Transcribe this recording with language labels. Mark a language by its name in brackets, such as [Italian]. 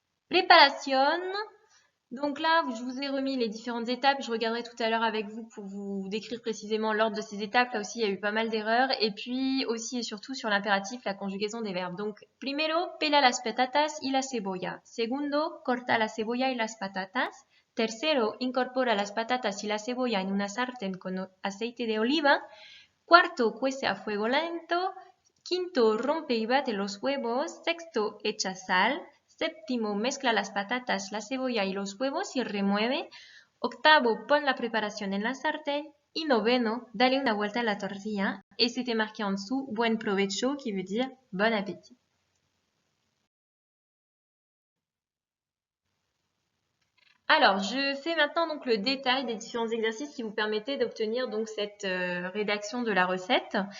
[French] Preparación. Donc là, je vous ai remis les différentes étapes. Je regarderai tout à l'heure avec vous pour vous décrire précisément l'ordre de ces étapes. Là aussi, il y a eu pas mal d'erreurs. Et puis aussi et surtout sur l'impératif, la conjugaison des verbes. [Spanish] Donc, primero, pela las patatas y la cebolla. Segundo, corta la cebolla y las patatas. Tercero, incorpora las patatas y la cebolla en una sartén con aceite de oliva. Cuarto, cuece a fuego lento. Quinto, rompe y bate los huevos. Sexto, echa sal. Séptimo, mezcla las patatas, la cebolla y los huevos y remueve. Octavo, pon la preparación en la sartén. Y noveno, dale una vuelta a la tortilla. [French] Et c'était marqué en dessous, [Spanish] buen provecho, [French] qui veut dire bon appétit. Alors, je fais maintenant donc le détail des différents exercices qui vous permettaient d'obtenir donc cette rédaction de la recette.